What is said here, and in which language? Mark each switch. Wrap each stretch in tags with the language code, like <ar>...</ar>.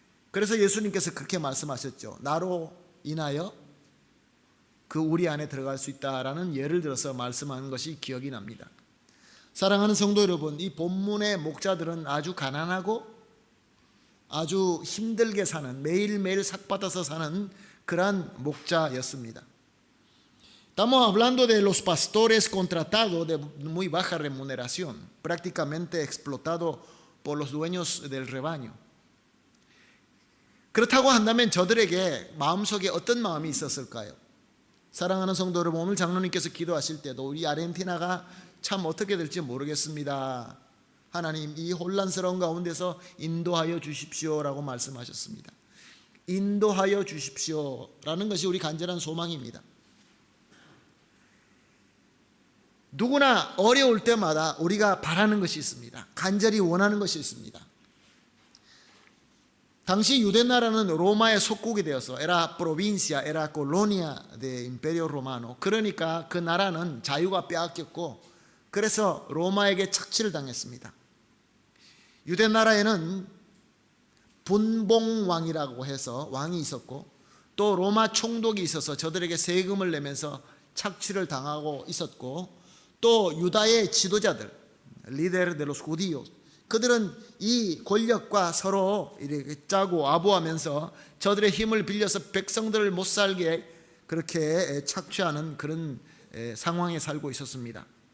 <ko>그래서 예수님께서 그렇게 말씀하셨죠. 나로 인하여 그 우리 안에 들어갈 수 있다라는 예를 들어서 말씀하는 것이 기억이 납니다. 사랑하는 성도 여러분, 이 본문의 목자들은 아주 가난하고 아주 힘들게 사는, 매일매일 삭받아서 사는 그러한 목자였습니다.</ko> <es>Estamos hablando de los pastores contratados de muy baja remuneración, prácticamente explotados por los dueños del rebaño.</es> <ko>그렇다고 한다면 저들에게 마음속에 어떤 마음이 있었을까요? 사랑하는 성도 여러분, 오늘 장로님께서 기도하실 때도 우리 아르헨티나가 참 어떻게 될지 모르겠습니다. 하나님, 이 혼란스러운 가운데서 인도하여 주십시오라고 말씀하셨습니다. 인도하여 주십시오라는 것이 우리 간절한 소망입니다. 누구나 어려울 때마다 우리가 바라는 것이 있습니다. 간절히 원하는 것이 있습니다. 당시 유대 나라는 로마의 속국이 되어서</ko> <es>era provincia, era colonia de Imperio Romano.</es> <ko>그러니까 그 나라는 자유가 빼앗겼고 그래서 로마에게 착취를 당했습니다. 유대 나라에는 분봉왕이라고 해서 왕이 있었고 또 로마 총독이 있어서 저들에게 세금을 내면서 착취를 당하고 있었고 또 유다의 지도자들</ko> <es>líder de los judíos</es> <ko>그들은 이 권력과 서로 이렇게 짜고 아부하면서 저들의 힘을 빌려서 백성들을 못 살게 그렇게 착취하는 그런 상황에 살고 있었습니다.</ko>